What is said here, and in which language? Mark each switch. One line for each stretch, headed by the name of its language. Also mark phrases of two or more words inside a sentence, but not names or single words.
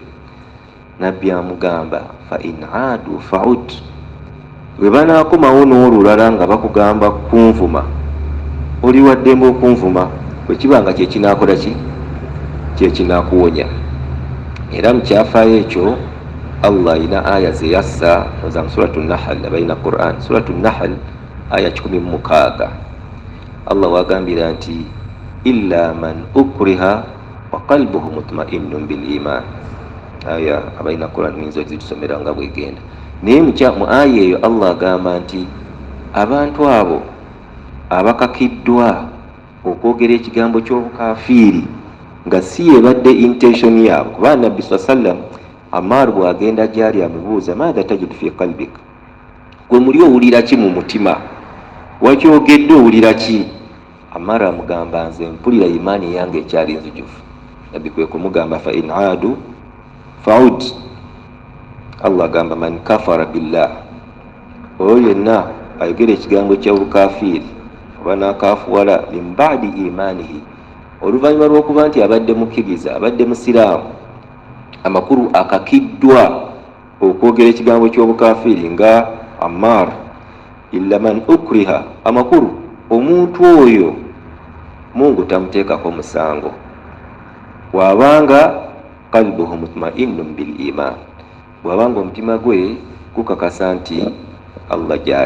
Ganda: Nabbi amugamba
Arabic: فإن عادوا فعد,
Ganda: bwe banaakomawo n'olulala nga bakugamba kunvuma oli waddembe okunvuma, bwe kiba nga kyekinaakola ki kyekinaakuwonya. Era mu kyafaayo ekyo Allah alina aya ze yassa za mu suratu Nahl, abalina Quran suratu Nahl aya 16.
Arabic: Allah
Ganda: wagambira nti
Arabic: إلا من أكره و قلبه مطمئن بالإيمان.
Ganda: Aya abalina Quran ninzo zitusomera nga bwegenda. naye mu aya eyo Allah agamba nti abantu abo abakakiddwa okwogera ekigambo ky'obukafiiri nga si yebadde intention yaabwe. kuba nabbi sallam Ammar bw'agenda gyali amubuuza
Arabic: ماذا تجد في قلبك,
Ganda: gwe muli owulira ki mu mutima, wakyogedde owulira ki? Ammar amugamba nze mpulira imaani yange ekyali nzijufu. nabbi kwe kumugamba
Arabic: فإن عادوا فعد. Allah agamba من كفر بالله,
Ganda: oyo yenna ayogera ekigambo ky'obukafiiri oba n'akafuwala
Arabic: من بعد إيمانه,
Ganda: oluvannyuma lw'okuba nti abadde mukkiriza, abadde musiraamu, amakulu akakiddwa okwogera ekigambo ky'obukafiiri nga Ammar,
Arabic: إلا من أكره,
Ganda: amakulu omuntu oyo Mungu tamuteekako musango bw'abanga
Arabic: قلبه مطمئن بالإيمان,
Ganda: bw'abanga omutima gwe gukakasa nti Allah gyali.